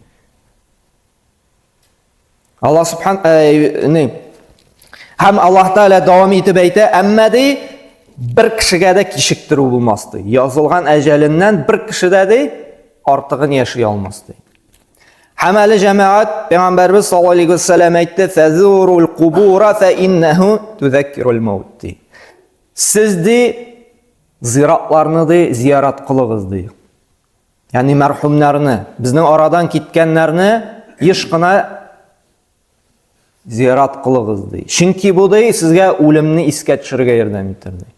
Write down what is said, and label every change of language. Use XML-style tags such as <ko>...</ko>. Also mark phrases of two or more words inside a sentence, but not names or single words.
<tt>Аллаһ субханаху һәм Аллаһ Тәала дәвам итеп әйтә, әмма ди бер кешегә дә кишектерү булмас ди. Язылган әҗәленнән бер кешедә ди артыгын яши алмас ди. Һәм әле җәмәгать Пәйгамбәрбез</tt> <ar>صلى الله عليه وسلم әйтте: "فزوروا القبور فإنها تذكر الموت."</ar> <tt>ди. Сез ди зиратларны ди зиярат кылыгыз ди. Ягъни мәрхүмнәрне, безнең арадан киткәннәрне еш кына зиярат кылыгыз ди. Чөнки бу ди сезгә үлемне искә төшерергә ярдәм итер ди.</tt>